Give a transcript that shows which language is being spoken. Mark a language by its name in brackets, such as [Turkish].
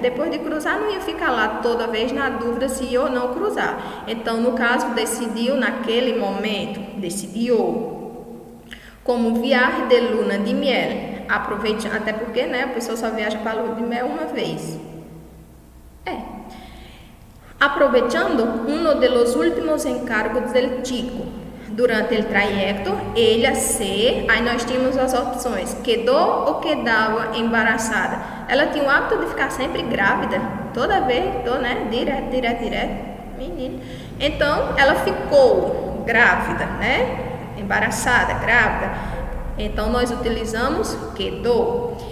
[Portuguese] Depois de cruzar, não ia ficar lá toda vez na dúvida se ia ou não cruzar. Então, no caso, decidiu naquele momento, decidiu. Como viagem de [Spanish] luna de miel. [Portuguese] Aproveite, até porque, né, a pessoa só viaja para a lua de mel uma vez. [Spanish] Aprovechando uno de los últimos encargos del chico. Durante el trayecto, ella se... [Portuguese] Aí nós tínhamos as opções: quedou ou quedava embaraçada. Ela tinha o hábito de ficar sempre grávida. Toda vez, né, direto. Menino. Então, ela ficou grávida, né? Embaraçada, grávida. Então, nós utilizamos quedou.